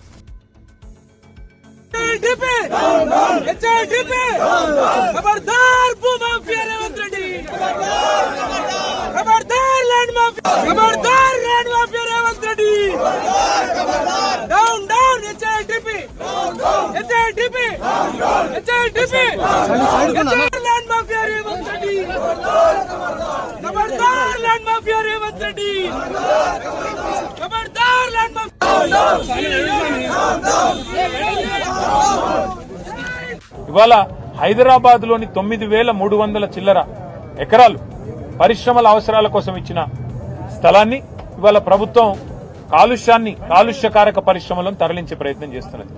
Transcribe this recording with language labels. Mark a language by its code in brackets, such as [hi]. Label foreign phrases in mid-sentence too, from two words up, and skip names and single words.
[ur] خبردار بو مافیا ریونت ریڈی، خبردار [en] land mafia, [ur] خبردار [en] land mafia [ur] ریونت ریڈی، [en] down down [ur] HIDP، HIDP، [en] land mafia [ur] ریونت ریڈی، خبردار [en] land mafia [ur] ریونت ریڈی، خبردار لینڈ [te] ఇవాళ హైదరాబాద్లోని 9,300 చిల్లర ఎకరాలు పరిశ్రమల అవసరాల కోసం ఇచ్చిన స్థలాన్ని ఇవాళ ప్రభుత్వం కాలుష్యకారక పరిశ్రమలను తరలించే ప్రయత్నం చేస్తున్నది।